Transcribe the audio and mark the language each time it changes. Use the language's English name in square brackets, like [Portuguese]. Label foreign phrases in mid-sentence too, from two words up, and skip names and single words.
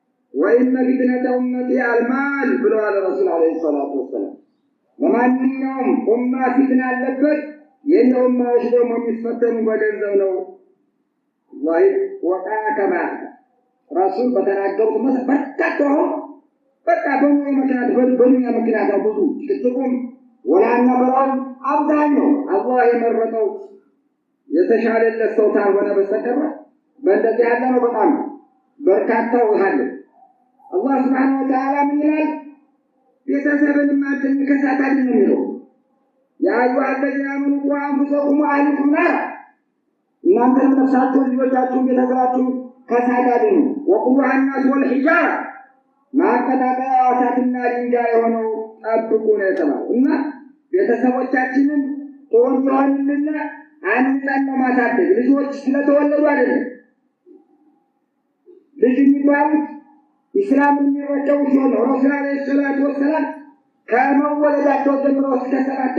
[Arabic] وإن فتنة أمتي المال [Amharic] ብለዋል ረሱል [Arabic] عليه الصلاة والسلام። [Amharic] ለማንኛውም ኡማ ፊትና አለበት። የኔ ኡማዎች ደግሞ የሚፈተኑ በገንዘብ ነው። ወላሂ ወቃ ከማ ረሱል በተናገሩት መሰረት በቃ በሙያ ምክንያት ነው ብዙ ጭቅጭቁም ወላና በራም አብዛኛው አላህ የመረጠው የተሻለለት ሰው ካልሆነ በስተቀር በእንደዚህ ያለ ነው። በጣም በርካታው አለ። አላህ [Arabic] سبحانه وتعالى [Amharic] ምን ይላል? ቤተሰብን ማጥን ከሳታል ነው የሚለው። [Arabic] يا أيها الذين آمنوا قوا أنفسكم وأهليكم نارا [Amharic] እናንተ ነፍሳችሁን ልጆቻችሁን ቤተሰባችሁን ከሳት አድኑ። ወቁዱሃ [Arabic] الناس والحجارة [Amharic] ማቀጣጠያ እሳትና ድንጋይ የሆነው ጠብቁ ነው የተባለው። እና ቤተሰቦቻችንን ተወልደዋልና አንጻን ማሳደግ ልጆች ስለተወለዱ አይደለም። ልጅ የሚባሉት ኢስላምን የሚረጨው ሲሆን ረሱል [Arabic] عليه الصلاة والسلام [Amharic] ከመወለዳቸው ጀምሮ እስከ 7